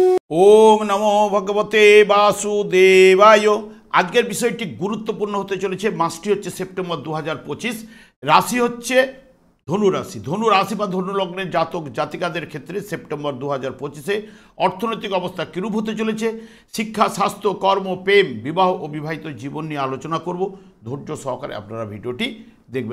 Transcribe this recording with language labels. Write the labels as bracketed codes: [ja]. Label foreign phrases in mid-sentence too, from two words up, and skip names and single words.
[sa] ओम नमो भगवते वासुदेवाय। [bn] আজকের বিষয়টি গুরুত্বপূর্ণ হতে চলেছে। मासटी হচ্ছে সেপ্টেম্বর 2025। রাশি হচ্ছে ধনু রাশি। ধনু রাশি বা ধনু লগ্নের জাতক জাতিকাদের ক্ষেত্রে সেপ্টেম্বর 2025-এ অর্থনৈতিক অবস্থা কিরূপ হতে চলেছে, শিক্ষা, স্বাস্থ্য, কর্ম, প্রেম, বিবাহ ও বিবাহিত জীবন নিয়ে আলোচনা করব। ধৈর্য সহকারে আপনারা ভিডিওটি দেখবেন।